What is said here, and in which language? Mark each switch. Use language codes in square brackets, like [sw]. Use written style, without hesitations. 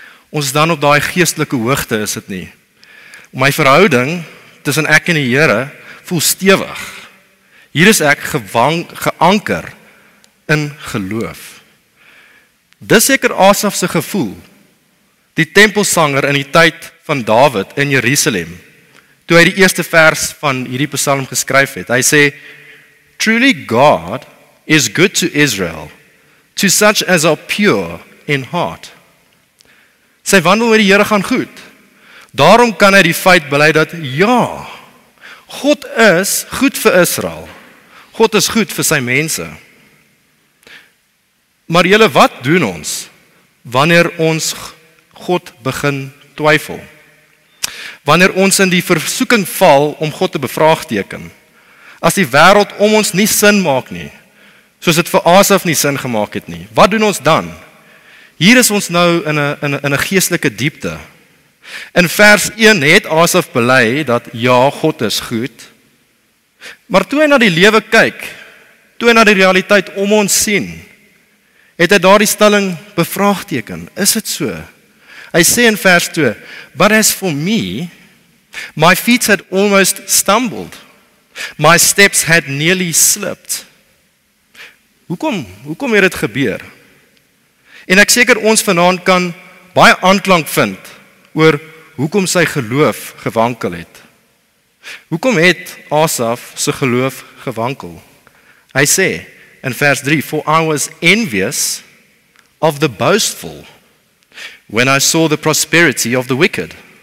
[af] Ons is dan op daai geestelike hoogte, is dit nie? My verhouding tussen ek en die Here voel stewig. Hier is ek geanker in geloof. Dis seker Asaf se gevoel. Die tempelsanger in die tyd van Dawid in Jerusalem, toe hy die eerste vers van hierdie psalm geskryf het. [en] Hy sê, "Truly God is good to Israel, to such as are pure in heart." [af] Sy wandel met die Here gaan goed. Daarom kan hy die feit bely dat, ja, God is goed vir Israel. God is goed vir sy mense. Maar julle, wat doen ons wanneer ons God begin twyfel? Wanneer ons in die versoeking val om God te bevraagteken, as die wêreld om ons nie sin maak nie, soos dit vir Asaf nie sin gemaak het nie, wat doen ons dan? Hier is ons nou in 'n geestelike diepte. In vers 1 het Asaf bely dat ja, God is goed, maar toe hy na die lewe kyk, toe hy na die realiteit om ons sien, het hy daardie stelling bevraagteken. Is dit so? [en] Hy sê in vers 2, "But as for me, my feet had almost stumbled. My steps had nearly slipped." [af] Hoekom het dit gebeur? En ek seker ons vanaand kan baie aanklank vind oor hoekom sy geloof gewankel het. Hoekom het Asaf se geloof gewankel? [en] Hy sê in vers 3, "For I was envious of the boastful when I saw the prosperity of the wicked."